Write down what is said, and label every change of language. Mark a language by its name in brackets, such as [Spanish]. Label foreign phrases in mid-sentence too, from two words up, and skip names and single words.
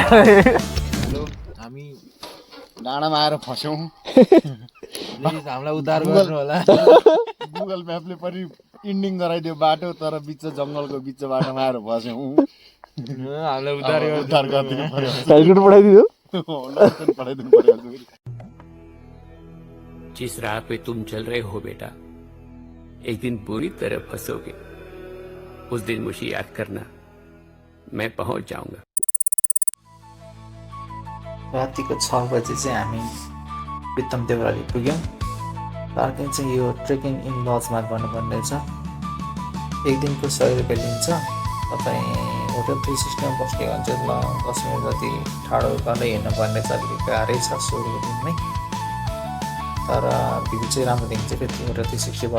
[Nepali] हेलो हामी डाँडामा आएर फस्यौँ हामीलाई उद्धार गर्नु होला गुगल म्यापले पनि इन्डिङ गराइदियो बाटो तर बिच जङ्गलको बिच बाटोमा आएर फस्यौँ हामीलाई उद्धार गरिदिनु पर्यो पठाइदियो पठाइदिनु पर्यो [Hindi] जिस राह पे तुम चल रहे हो बेटा एक दिन बुरी तरह फंसोगे उस दिन मुझे याद करना मैं पहुंच जाऊंगा [Nepali] रातिको 6 बजे चाहिँ हामी प्रितम देउराली पुग्यौँ पार्किङ चाहिँ यो ट्रेकिङ इन लजमा गर्नुपर्ने रहेछ एक दिनको 100 रुपियाँ लिन्छ तपाईँ होटल 360मा बस्ने हो भने चाहिँ 10 मिनट जति ठाडो गर्दै हिँड्नुपर्ने छ अलिकति गाह्रै छ सुरुको दिनमै तर भ्यू चाहिँ राम्रो देखिन्छ फेरि होटल 360बाट